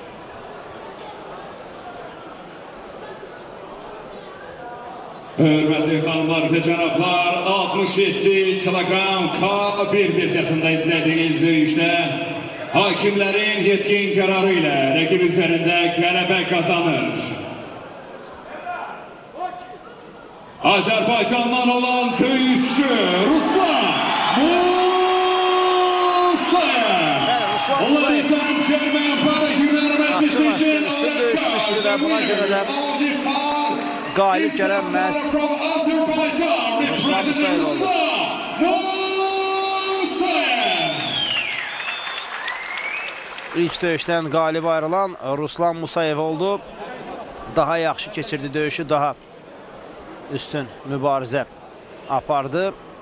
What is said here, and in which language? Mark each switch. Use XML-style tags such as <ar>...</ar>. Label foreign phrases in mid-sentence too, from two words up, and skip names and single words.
<az>Hörmətli xanımlar və cənablar, 67 kilogram K1 versiyasında izlədiyiniz döyüşdə hakimlərin yetkin qərarı ilə rəqib üzərində qələbə qazanır. Azərbaycandan olan döyüşçü Ruslan Musayev.</az> <en>Ladies and gentlemen, para unanimous decision on the charge, the winner of the fight</en> <az>Galip gələn məhz</az> <en>from Azerbaijan, representing Ruslan Musayev.</en> <az>İlk döyüşdən qalib ayrılan Ruslan Musayev oldu. Daha yaxşı keçirdi döyüşü, daha üstün mübarizə apardı.</az>